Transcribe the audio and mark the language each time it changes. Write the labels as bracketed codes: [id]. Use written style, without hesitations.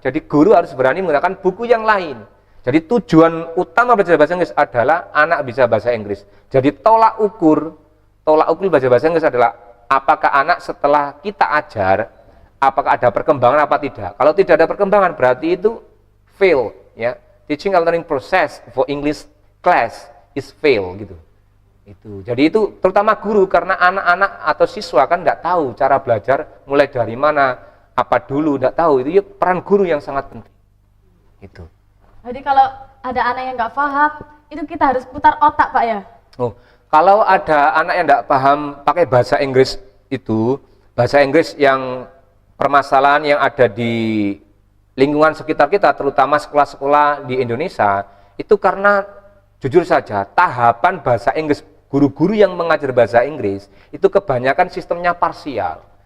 [id] Jadi guru harus berani menggunakan buku yang lain. Jadi tujuan utama belajar bahasa Inggris adalah anak bisa bahasa Inggris. Jadi tolak ukur belajar bahasa Inggris adalah apakah anak setelah kita ajar, apakah ada perkembangan apa tidak. Kalau tidak ada perkembangan berarti itu fail ya. [en] Teaching and learning process for English class is fail [id] gitu. Jadi itu terutama guru, karena anak-anak atau siswa kan tidak tahu cara belajar mulai dari mana, apa dulu, tidak tahu. Itu ya peran guru yang sangat penting. Itu. Jadi kalau ada anak yang nggak paham, itu kita harus putar otak Pak ya? Oh, kalau ada anak yang tidak paham pakai bahasa Inggris itu, bahasa Inggris yang permasalahan yang ada di lingkungan sekitar kita, terutama sekolah-sekolah di Indonesia, itu karena jujur saja tahapan bahasa Inggris, guru-guru yang mengajar bahasa Inggris itu kebanyakan sistemnya parsial.